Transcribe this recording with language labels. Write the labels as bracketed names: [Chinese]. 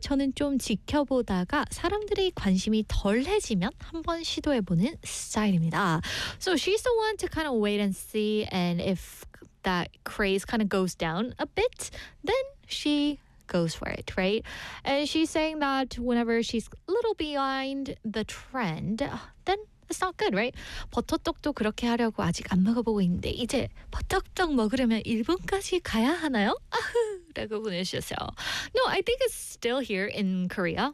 [Korean] 저는 좀 지켜보다가 사람들이 관심이 덜해지면 한번 시도해보는 스타일입니다. [English] So she's the one to kind of wait and see, and if that craze kind of goes down a bit, then she goes for it, right? And she's saying that whenever she's a little behind the trend, then it's not good, right? [Korean] 버터떡도 그렇게 하려고 아직 안 먹어보고 있는데 이제 버터떡 먹으려면 일본까지 가야 하나요? 아후! 라고 보내주셨어요. [English] No, I think it's still here in Korea.